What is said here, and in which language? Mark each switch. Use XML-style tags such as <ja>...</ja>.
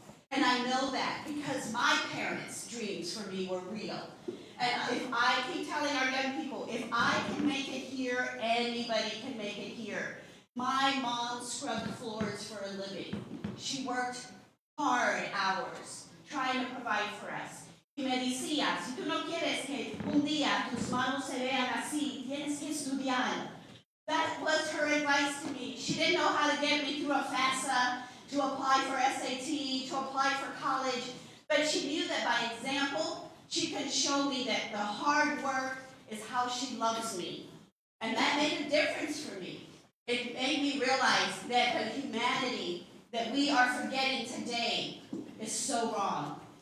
<en>And I know that because my parents' dreams for me were real. And if I keep telling our young people, if I can make it here, anybody can make it here. My mom scrubbed floors for a living. She worked hard hours trying to provide for us.</en> <es>Y me decía, si tú no quieres que un día tus manos se vean así, tienes que estudiar.</es> <en>That was her advice to me. She didn't know how to get me through a FAFSA, to apply for SAT, to apply for college, but she knew that by example, she could show me that the hard work is how she loves me. And that made a difference for me. It made me realize that the humanity that we are forgetting today is so wrong.</en>